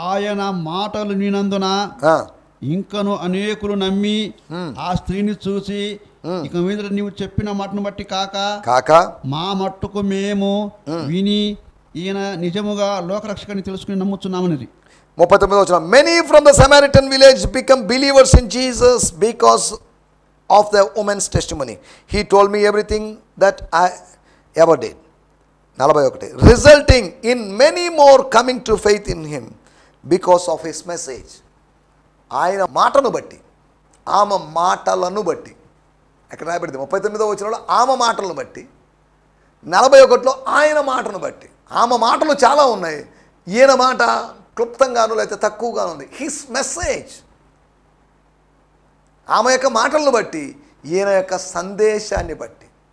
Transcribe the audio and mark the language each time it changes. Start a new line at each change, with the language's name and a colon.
Telugu: ఆయన మాటలు వినందున ఇంకను అనేకులు నమ్మి ఆ స్త్రీని చూసి, ఇక మీద నీవు చెప్పిన మాటను బట్టి కాక మా మట్టుకు మేము విని ఈయన నిజముగా లోకరక్షకుని తెలుసుకుని నమ్ముచున్నామని. 39.
English: Many from the Samaritan village become believers in Jesus because of the woman's testimony. He told me everything that I ever did. 41. Resulting in many more coming to faith in him because of his message.
Telugu: ఆయన మాటను బట్టి, ఆమె మాటలను బట్టి, అక్కడ రాయబడింది 39వ వచనంలో ఆమె మాటలను బట్టి, 41లో ఆయన మాటను బట్టి. ఆమె మాటలు చాలా ఉన్నాయి, ఈయన మాట క్లుప్తంగాను లేకపోతే తక్కువగాను ఉంది.
English: his message,
Telugu: ఆమె యొక్క మాటలను బట్టి, ఈయన యొక్క సందేశాన్ని బట్టి.